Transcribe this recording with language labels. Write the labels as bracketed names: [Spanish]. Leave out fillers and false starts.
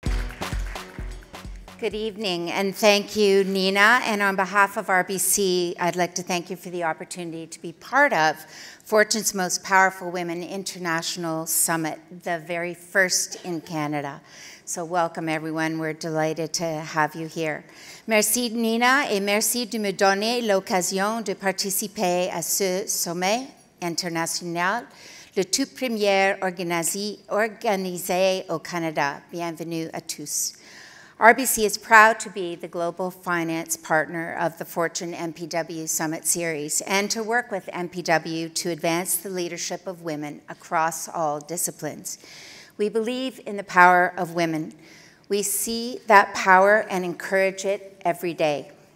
[English] Good evening, and thank you, Nina. And on behalf of RBC, I'd like to thank you for the opportunity to be part of Fortune's Most Powerful Women International Summit, the very first in Canada. So welcome, everyone. We're delighted to have you here. [French] Merci, Nina, et merci de me donner l'occasion de participer à ce sommet international, le tout premier organisé au Canada. Bienvenue à tous. [English] RBC is proud to be the global finance partner of the Fortune MPW Summit Series and to work with MPW to advance the leadership of women across all disciplines. We believe in the power of women. We see that power and encourage it every day.